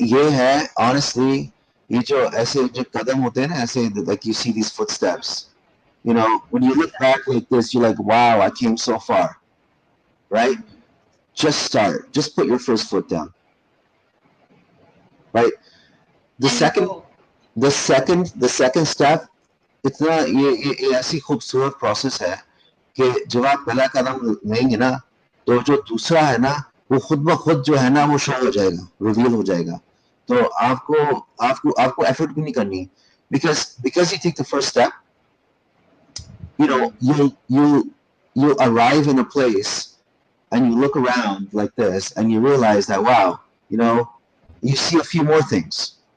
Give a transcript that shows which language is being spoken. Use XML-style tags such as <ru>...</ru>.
<hi>ये है honestly, ये जो ऐसे जो कदम होते हैं ना ऐसे</hi> <en>like you see these footsteps. When you look back like this, you're like, wow, I came so far, right? Just start. Just put your first foot down, right? The And second, go. the second step,</en> <hi>इतना ये ऐसी खूबसूरत process है कि जब आप पहला कदम लेंगे ना, तो जो दूसरा है ना, वो खुद ब खुद जो है ना, वो शो हो जाएगा, रिवील हो जाएगा. तो आपको आपको आपको एफर्ट भी नहीं करनी,</hi> <en>because you take the first step, you arrive in a place and you look around like this and you realize that, wow, you see a few more things.</en>